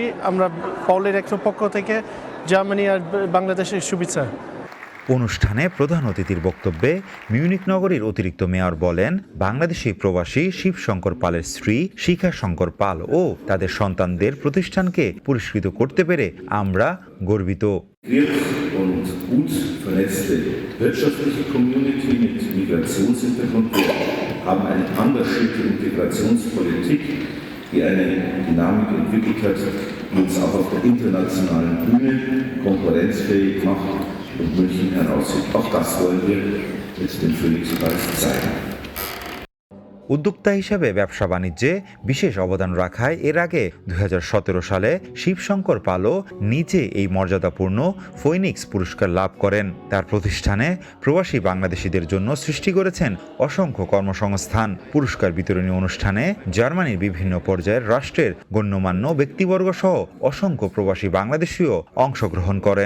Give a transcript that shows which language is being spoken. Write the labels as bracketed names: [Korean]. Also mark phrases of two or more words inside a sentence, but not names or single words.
[Bangla] আমরা পাল ইলেকট্রোর পক্ষ থেকে জার্মানি আর বাংলাদেশের শুভেচ্ছা। অনুষ্ঠানে প্রধান অতিথির বক্তব্যে মিউনিক নগরীর অতিরিক্ত মেয়র বলেন, বাংলাদেশি প্রবাসী শিবশঙ্কর পালের স্ত্রী শিখা শঙ্কর পাল ও তাদের সন্তানদের প্রতিষ্ঠানকে পুরস্কৃত করতে পেরে আমরা গর্বিত। [German] haben eine engagierte Integrationspolitik, die eine Dynamik entwickelt hat, die uns auch auf der internationalen Bühne konkurrenzfähig macht und München herauszieht. Auch das wollen wir mit dem Phoenix-Preis zeigen. [Bangla] উদ্যোক্তা হিসেবে ব্যবসা বাণিজ্যে বিশেষ অবদান রাখায় এর আগে 2017 সালে শিবশঙ্কর পালও নিজে এই মর্যাদাপূর্ণ ফোনিক্স পুরস্কার লাভ করেন। তার প্রতিষ্ঠানে প্রবাসী বাংলাদেশিদের জন্য সৃষ্টি করেছেন অসংখ্য কর্মসংস্থান। পুরস্কার বিতরণী অনুষ্ঠানে জার্মানির বিভিন্ন পর্যায়ের রাষ্ট্রের গণ্যমান্য ব্যক্তিবর্গ সহ অসংখ্য প্রবাসী বাংলাদেশীও অংশগ্রহণ করেন।